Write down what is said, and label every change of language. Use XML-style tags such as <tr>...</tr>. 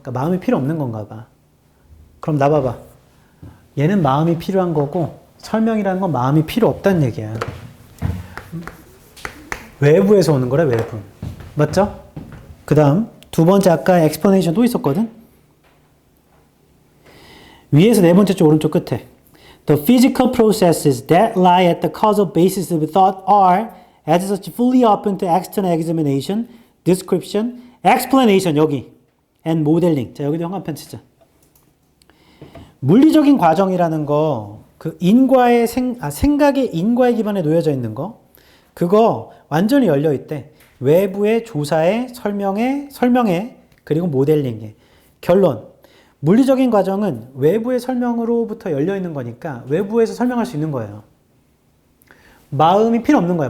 <ko>그러니까 마음이 필요 없는 건가 봐. 그럼 나 봐봐. 얘는 마음이 필요한 거고 설명이라는 건 마음이 필요 없다는 얘기야. 외부에서 오는 거래 외부. 맞죠? 그 다음 두 번째 아까 explanation 또 있었거든? 위에서 네 번째 쪽 오른쪽 끝에</ko> <en>The physical processes that lie at the causal basis of thought are as such fully open to external examination, description, explanation</en> <ko>여기</ko> <en>and modeling.</en> <ko>자 여기도 현관펜 치자. 물리적인 과정이라는 거, 그 인과의 생각의 인과의 기반에 놓여져 있는 거, 그거 완전히 열려 있대. 외부의 조사에 설명에 그리고 모델링에. 결론. 물리적인 과정은 외부의 설명으로부터 열려 있는 거니까 외부에서 설명할 수 있는 거예요. 마음이 필요 없는 거야.</ko>